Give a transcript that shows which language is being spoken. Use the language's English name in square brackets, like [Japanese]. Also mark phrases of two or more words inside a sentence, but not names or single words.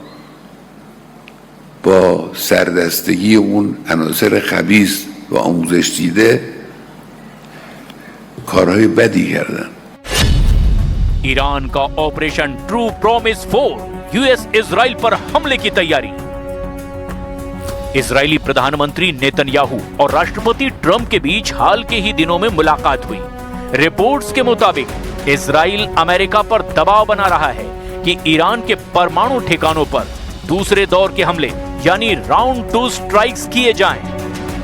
[Persian] با سردستگی اون عناصر خبیث و آموزش دیده کارهای بدی کردن. [Hindi] ईरान का ऑपरेशन ट्रू प्रॉमिस 4 यूएस इजराइल पर हमले की तैयारी। इजरायली प्रधानमंत्री नेतन्याहू और राष्ट्रपति ट्रंप के बीच हाल के ही दिनों में मुलाकात हुई। रिपोर्ट्स के मुताबिक इजराइल अमेरिका पर दबाव बना रहा है कि ईरान के परमाणु ठिकानों पर दूसरे दौर के हमले यानी [English] round 2 strikes [Hindi] किए जाएं।